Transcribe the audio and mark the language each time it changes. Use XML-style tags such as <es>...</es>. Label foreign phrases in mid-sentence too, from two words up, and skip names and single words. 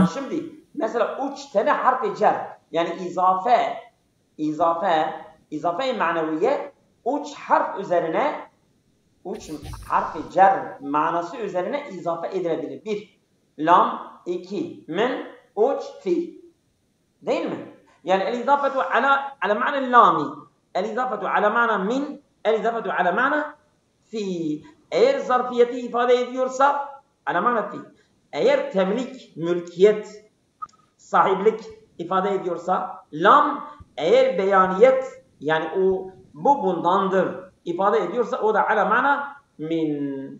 <tr>Şimdi mesela 3 tane harfi cer yani izafe maneviye 3 harf üzerine 3 harfi cer manası üzerine izafe edilebilir. 1 lam, 2 min, 3 fi. Değil mi? Yani</tr> <ar>الإضافة على معنى اللام، الإضافة على معنى من، الإضافة على معنى في.</ar> <tr>Eğer zarfiyeti ifade ediyorsa</tr> <ar>على معنى في.</ar> <tr>Eğer temlik, mülkiyet, sahiplik ifade ediyorsa lam, eğer beyaniyet yani bu bundandır ifade ediyorsa o da</tr> <ar>على معنى من.</ar>